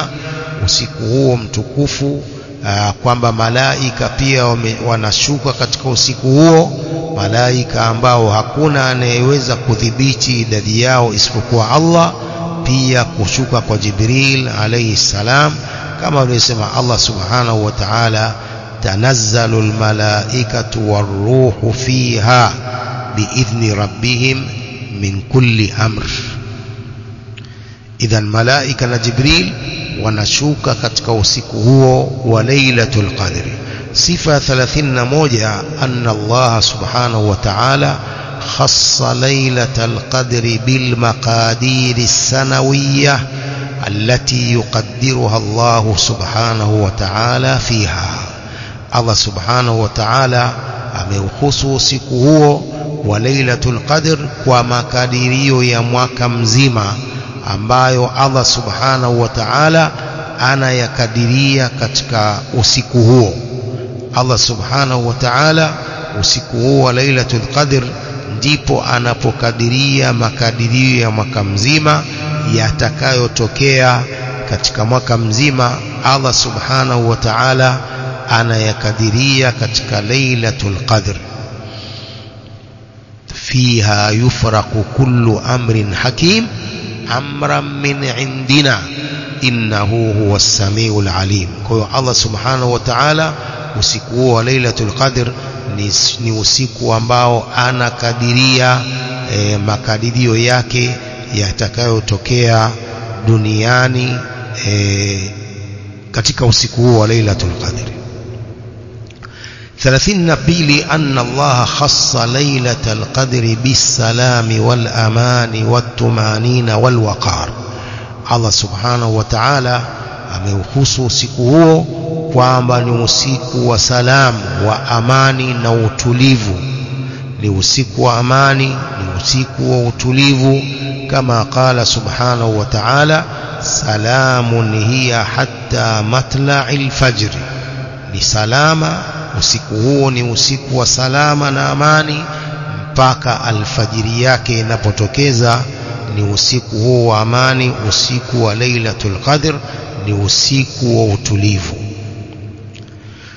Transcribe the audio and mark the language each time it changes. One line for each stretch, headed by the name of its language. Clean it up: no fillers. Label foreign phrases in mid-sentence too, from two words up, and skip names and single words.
Swahili: Usiku huo mtukufu, kwamba malaika pia wanashuka katika usiku huo, malaika ambao hakuna anayeweza kudhibiti idadi yao isipokuwa Allah, pia kushuka kwa Jibril
Arabic: عليه السلام,
Swahili: kama alivyosema Allah
Arabic: سبحانه وتعالى تنزل الملائكة والروح فيها بإذن ربهم من كل أمر.
Swahili: Idhan malaika na Jibril wanashuka katika usiku huo wa Lailatul Qadr. Sifa 31,
Arabic: أن الله سبحانه وتعالى خص ليلة القدر بالمقادير السنوية التي يقدرها الله سبحانه وتعالى فيها.
Swahili: Allah
Arabic: سبحانه وتعالى
Swahili: ameuhusu usiku huo wa Lailatul Qadr kwa makadirio ya mwaka mzima ambayo Allah
Arabic: سبحانه وتعالى
Swahili: anayakadiria katika usiku huo. Allah
Arabic: سبحانه وتعالى
Swahili: usiku huo wa Lailatul Qadr ndipo anapokadiria makadirio ya mwaka mzima yatakayotokea katika mwaka mzima. Allah
Arabic: سبحانه وتعالى
Swahili: anayakadiria katika Lailatul Qadr.
Arabic: فيها يفرق كل أمر حكيم أمرا من عندنا إنه هو السميع العليم.
Swahili: Kwa hiyo Allah
Arabic: سبحانه وتعالى
Swahili: usiku huo wa Lailatul Qadr ni usiku ambao anakadiria makadirio yake yatakayotokea duniani katika usiku huo wa Lailatul Qadr.
Arabic: 32 أن الله خص ليلة القدر بالسلام والأمان والطمأنينة والوقار.
Swahili: Allah
Arabic: سبحانه وتعالى
Swahili: ameuhusu usiku huo kwamba ni usiku wa salamu, wa amani na utulivu. Ni usiku wa amani, ni usiku wa utulivu, kama
Arabic: قال سبحانه وتعالى سلام هي حتى مطلع الفجر.
Swahili: Ni salama, usiku huo ni usiku wa salama na amani mpaka alfajiri yake inapotokeza. Ni usiku huo wa amani, usiku wa Lailatul Qadr, ni usiku wa utulivu.